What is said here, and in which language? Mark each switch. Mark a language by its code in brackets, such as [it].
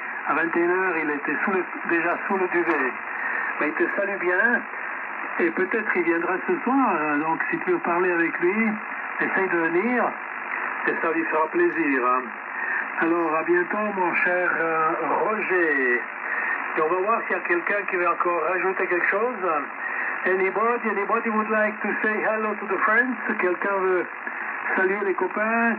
[fr] À 21h, il était déjà sous le duvet. Mais il te salue bien. Et peut-être il viendra ce soir. Donc si tu veux parler avec lui, essaye de venir. Et ça lui fera plaisir. Alors, à bientôt, mon cher Roger. Et on va voir s'il y a quelqu'un qui veut encore rajouter quelque chose. [en] Anybody would like to say hello to the friends? [fr] Quelqu'un veut saluer les copains?